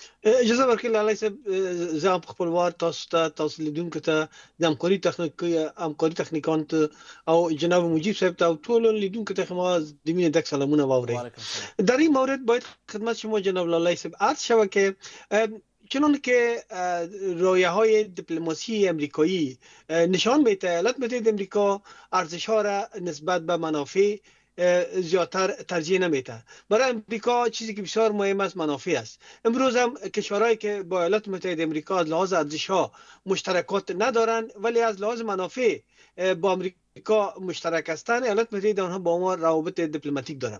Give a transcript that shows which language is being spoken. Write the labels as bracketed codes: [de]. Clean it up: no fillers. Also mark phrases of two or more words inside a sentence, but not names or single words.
[ps] اجازه ورکړئ لالی صاحب، زه هم په خپل وار تاسو لیدونکو ته د همکاري تخنیکانو ته او جناب مجیب صاحب ته او ټولو لیدونکو ته ما د مینې ډک سلامونه واورئ. [ar] وعلیکم السلام. [fa] در این مورد باید خدمت شما جناب لالی صاحب عرض شود که چنان که رایه های دیپلماسی امریکایی نشان میده، ایالات متحده امریکا ارزش ها را نسبت به منافع زیادتر ترجیح نمیده. برای امریکا چیزی که بسیار مهم است منافع است. امروز هم کشورهایی که با ایالات متحده امریکا از لحاظ ارزش ها مشترکات ندارند ولی از لحاظ منافع با امریکا مشترک هستند، ایالات متحده آنها با ما روابط دیپلماتیک دارند.